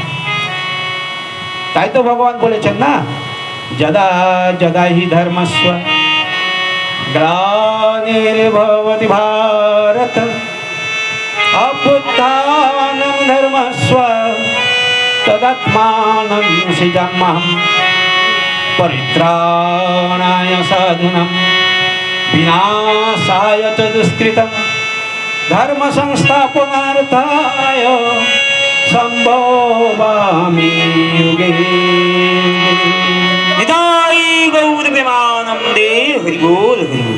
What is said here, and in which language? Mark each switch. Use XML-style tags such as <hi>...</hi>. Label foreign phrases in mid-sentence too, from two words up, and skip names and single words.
<bn>তাই তো ভগবান বলেছেন না,</bn> <sa>यदा यदा हि धर्मस्य ग्लानिर्भवति भारत अभ्युत्थानम् धर्मस्य तदात्मानं सृजाम्यहम् परित्राणाय साधूनां विनाशाय च दुष्कृताम् धर्म संस्थापनार्थाय सम्भवामि युगे।</sa> <bn>নিতাই গৌর প্রেমানন্দে। হরি বল হরি বল।</bn>